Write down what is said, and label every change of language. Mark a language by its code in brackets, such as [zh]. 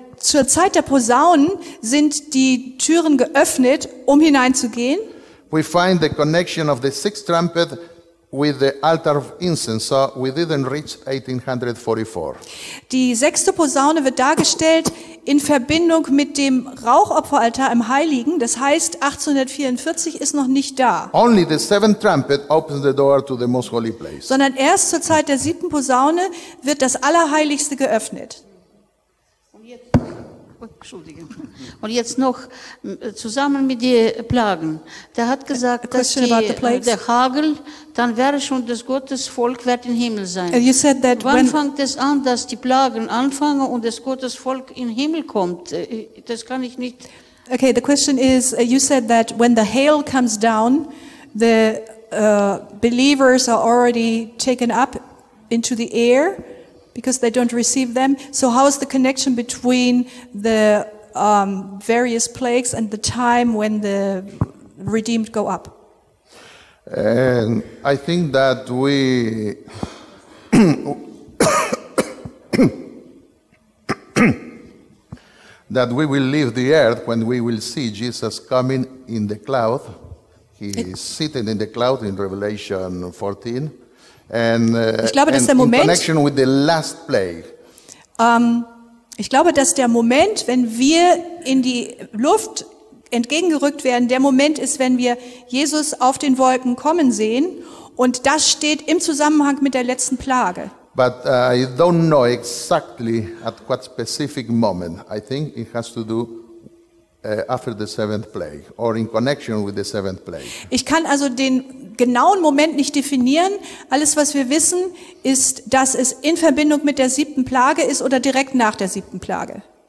[de] Zur Zeit der Posaunen sind die Türen geöffnet, um hineinzugehen. [en] We find the connection of the sixth trumpet with the altar of incense, so we didn't reach 1844. [de] Die sechste Posaune wird dargestellt in Verbindung mit dem Rauchopferaltar im Heiligen, das heißt 1844 ist noch nicht da. [en] Only the seventh trumpet opens the door to the most holy place. [de] Sondern erst zur Zeit der siebten Posaune wird das Allerheiligste geöffnet. Und jetzt noch zusammen mit den Plagen. Der hat gesagt, dass der Hagel, dann wäre schon das Gottesvolk wird im Himmel sein. [en] You said that [de] wann fängt es an, dass die Plagen anfangen und das Gottesvolk in den Himmel kommt? Das kann ich nicht. [en] Okay, the question is, you said that when the hail comes down, the believers are already taken up into the air, because they don't receive them. So how is the connection between the various plagues and the time when the redeemed go up? And I think that we that we will leave the earth when we will see Jesus coming in the cloud. He is sitting in the cloud in Revelation 14. And, [de] ich glaube, dass der Moment, [en] in connection with the last plague. [de] Ich glaube, dass der Moment, wenn wir in die Luft entgegengerückt werden, der Moment ist, wenn wir Jesus auf den Wolken kommen sehen, und das steht im Zusammenhang mit der letzten Plage. [en] But I don't know exactly at what specific moment. I think it has to do after the seventh plague or in connection with the seventh plague. [de] Ich kann also den genauen Moment nicht definieren. Alles, was wir wissen, ist, dass es in Verbindung mit der siebten Plage ist oder direkt nach der siebten Plage.